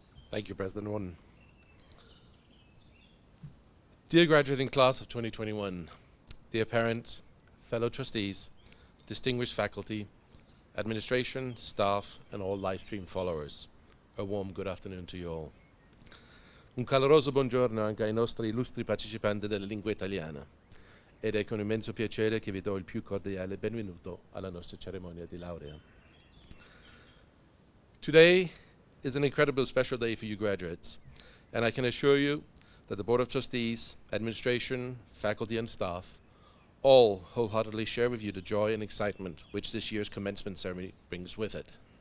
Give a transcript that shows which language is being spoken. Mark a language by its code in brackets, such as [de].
[en] Thank you, President Warden. Dear graduating class of 2021, dear parents, fellow trustees, distinguished faculty, administration, staff, and all live stream followers, a warm good afternoon to you all. [it] Un caloroso buongiorno anche ai nostri illustri partecipanti della lingua italiana ed è con immenso piacere che vi do il più cordiale benvenuto alla nostra cerimonia di laurea. [en] Today is an incredibly special day for you graduates, and I can assure you that the Board of Trustees, administration, faculty, and staff all wholeheartedly share with you the joy and excitement which this year's commencement ceremony brings with it.